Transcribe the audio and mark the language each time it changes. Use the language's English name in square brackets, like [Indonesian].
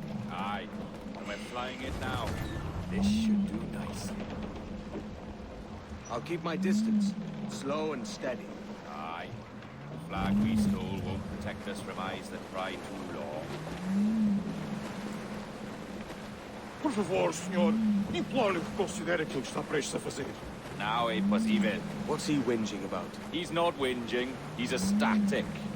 [English] Aye, and we're flying it now. This should do nicely. I'll keep my distance, slow and steady. Aye, the flag we stole won't protect us from eyes that pry too long. [Portuguese] Por favor, senhor, imploro-lhe que considere aquilo que está prestes a fazer. [English] Now, impossible. What's he whinging about? He's not whinging, he's ecstatic.